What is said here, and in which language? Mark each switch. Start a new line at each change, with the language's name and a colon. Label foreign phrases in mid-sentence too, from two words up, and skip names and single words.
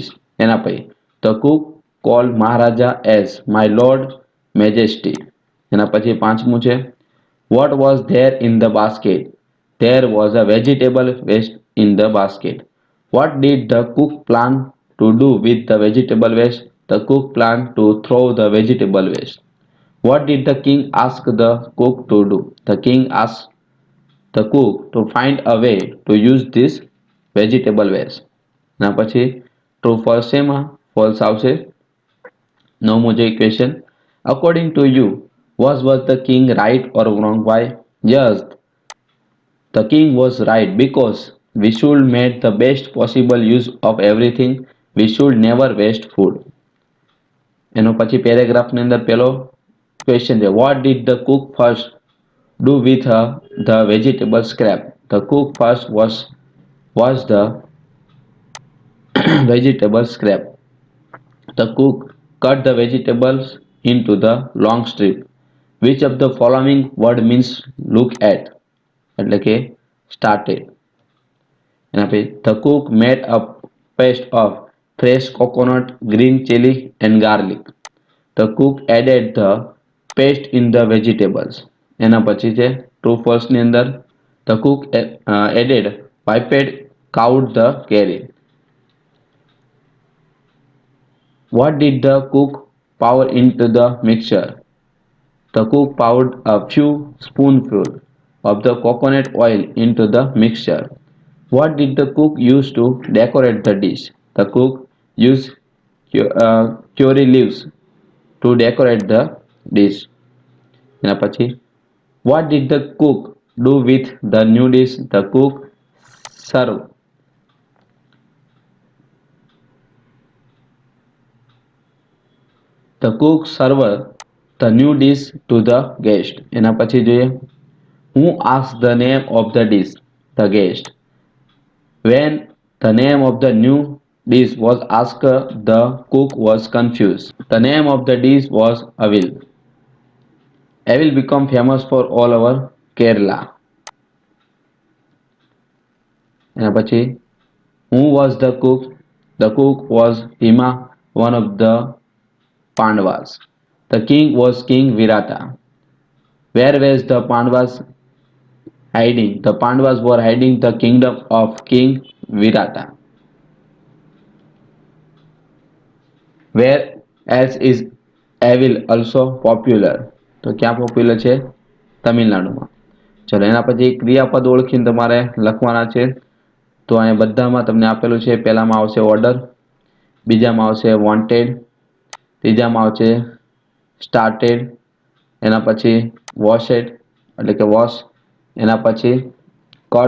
Gujarati: એના પછી
English: the cook call Maharaja as my lord majesty.
Gujarati: એના પછી પાંચમું છે
English: what was there in the basket? there was a vegetable waste in the basket. what did the cook plan to do with the vegetable waste? the cook plan to throw the vegetable waste. What did the king ask the cook to do? The king asked the cook to find a way to use this vegetable waste.
Gujarati: ના પછી
English: true false
Gujarati: એમાં ફોલ્સ આવશે. નવમું જે ક્વેશ્ચન
English: according to you was the king right or wrong? Why? Yes, the king was right because we should make the best possible use of everything. We should never waste food.
Gujarati: એનો પછી પેરેગ્રાફની અંદર પેલો ક્વેશ્ચન છે
English: what did the cook first do with the vegetable scrap? the cook first wash the vegetable scrap. The cook cut the vegetables into the long strip. Which of the following word means look at?
Gujarati: એટલે કે started. એના પછી
English: the cook made a paste of fresh coconut, green chili and garlic. The cook added the paste in the vegetables.
Gujarati: એના પછી છે
English: true false
Gujarati: ની અંદર
English: the cook added piped cowed the curry. What did the cook pour into the mixture? The cook poured a few spoonfuls of the coconut oil into the mixture. What did the cook use to decorate the dish? The cook used curry leaves to decorate the dish.
Gujarati: એના પછી
English: what did the cook do with the new dish? The cook served the new dish to the guest.
Gujarati: એના પછી જોઈએ
English: who asked the name of the dish? The guest. When the name of the new dish was asked, the cook was confused. The name of the dish was avil. Avil become famous for all over Kerala.
Gujarati: એના પછી
English: who was the cook? The cook was Bhima, one of the Pandavas. The king was King Virata. Where was the Pandavas hiding? The Pandavas were hiding the kingdom of King Virata. Where else is Avil also popular?
Gujarati: તો ક્યાં પોપ્યુલર છે? તમિલનાડુમાં. ચલો એના પછી ક્રિયાપદ ઓળખીને તમારે લખવાના છે. તો અહીંયા બધામાં તમને આપેલું છે. પહેલામાં આવશે ઓર્ડર, બીજામાં આવશે વોન્ટેડ, ત્રીજામાં આવશે સ્ટાર્ટેડ, એના પછી વોશેડ એટલે કે વોશ, એના પછી કટ.